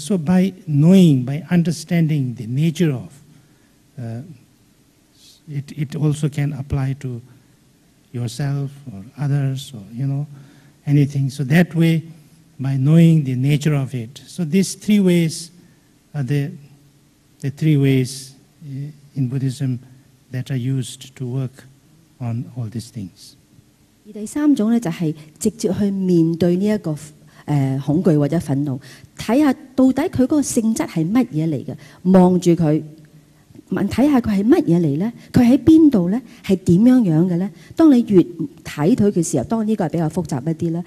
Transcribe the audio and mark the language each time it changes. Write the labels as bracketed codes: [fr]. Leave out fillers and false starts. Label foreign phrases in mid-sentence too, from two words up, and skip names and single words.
[en] So by knowing, by understanding the nature of, it also can apply to yourself or others or, anything. So that way, by knowing the nature of it. So these three ways are the three ways in Buddhism that are used to work on all these things. [yue] 而第三種咧就係直接去面對呢一個恐懼或者憤怒，睇下到底佢嗰個性質係乜嘢嚟嘅，望住佢。睇下佢係乜嘢嚟呢？佢喺邊度呢？係點樣嘅呢？當你越睇佢嘅時候，當然呢個係比較複雜一啲啦。